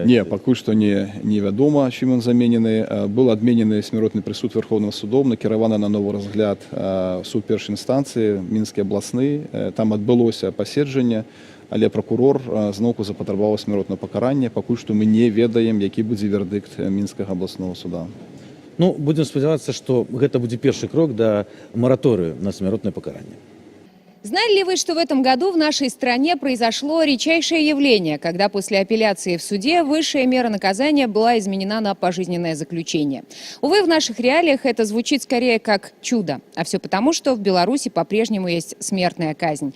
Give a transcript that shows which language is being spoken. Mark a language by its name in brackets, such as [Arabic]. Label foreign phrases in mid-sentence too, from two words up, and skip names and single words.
[Belarusian] Не, пакуль што невядома, чым ён заменены. Быў адменены смяротны прысуд [Russian] Верховным судом, [Belarusian] накіраваны на новы разгляд суд першай інстанцыі, Мінскі абласны. Там адбылося паседжанне, але прокурор зноўку запатрабаваў смяротнае пакаранне. Пакуль што мы не ведаем, які будзе вердыкт Мінскага абласнога суда. Ну, будем спадзявацца, што гэта будзе першы крок да мараторыю на смяротнае пакаранне. [Russian] Знали ли вы, что в этом году в нашей стране произошло редчайшее явление, когда после апелляции в суде высшая мера наказания была изменена на пожизненное заключение? Увы, в наших реалиях это звучит скорее как чудо, а все потому, что в Беларуси по-прежнему есть смертная казнь.